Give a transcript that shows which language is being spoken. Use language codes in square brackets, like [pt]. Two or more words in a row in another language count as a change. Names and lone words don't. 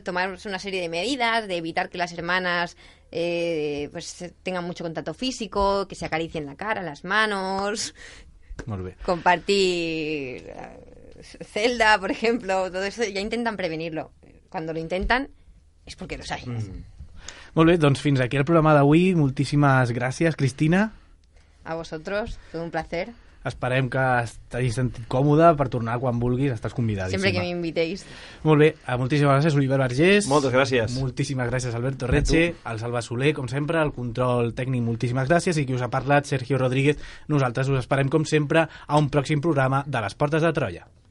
[es] Tomar una serie de medidas, de evitar que las hermanas pues tengan mucho contacto físico, que se acaricien la cara, las manos, compartir celda, por ejemplo, todo eso ya intentan prevenirlo. Cuando lo intentan [ca] és perquè [es] los hay. [ca] Molt bé, doncs fins aquí el programa d'avui. Moltíssimes gràcies, Cristina. [es] A vosotros, todo un placer. [ca] Esperem que t'hagis sentit còmode per tornar quan vulguis, estàs convidadíssima. Sempre que m'invitéis. Molt bé, moltíssimes gràcies, Oliver Vergés. Moltes gràcies. Moltíssimes gràcies, Alberto Reche, al Salva Soler, com sempre, el control tècnic, moltíssimes gràcies, i qui us ha parlat, Sergio Rodríguez. Nosaltres us esperem, com sempre, a un pròxim programa de Les Portes de Troia.